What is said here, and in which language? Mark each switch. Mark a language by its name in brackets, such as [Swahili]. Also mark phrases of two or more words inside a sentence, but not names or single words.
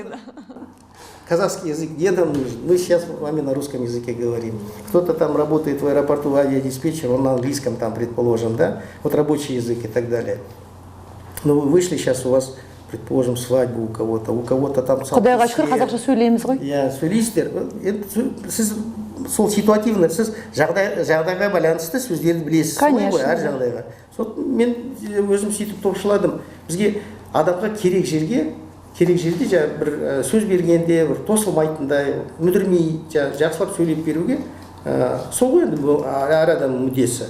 [Russian] Казахский язык где нам нужен? Мы сейчас с вами на русском языке говорим. Кто-то там работает в аэропорту авиадиспетчер, он на английском там, предположим, да? Вот рабочий язык и так далее. Но вы вышли сейчас, у вас, предположим, свадьбу у кого-то там... [Kazakh] Құдайға шүкір, қазақша сөйлейміз ғой. Иә, сөйлейсіздер. Сіз сол ситуативно, сіз жағдайға байланысты сөздерді білесіз. [Russian] Конечно. [Kazakh] Әр жағдайға. Мен өзім сөйтіп топшыладым. Бізге адамға керек жерде бір сөз бергенде, бір тосылмайтындай, мүдірмей, жақсылап сөйлеп беруге, сол ғой енді әр адамның мүддесі.